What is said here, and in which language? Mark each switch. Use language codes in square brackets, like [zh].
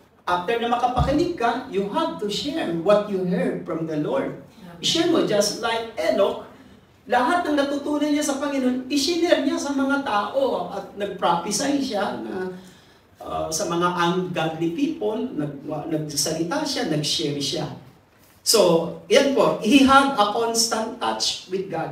[en] After [tl] na makapakinig ka, [en] you have to share what you heard from the Lord. [tl] I-share mo, [en] just like Enoch, [tl] lahat ng natutunan niya sa Panginoon, i-share niya sa mga tao at nag-prophesy siya na sa mga ungodly people, nagsalita siya, nag-share siya. [en] So, [tl] yan po, [en] he had a constant touch with God.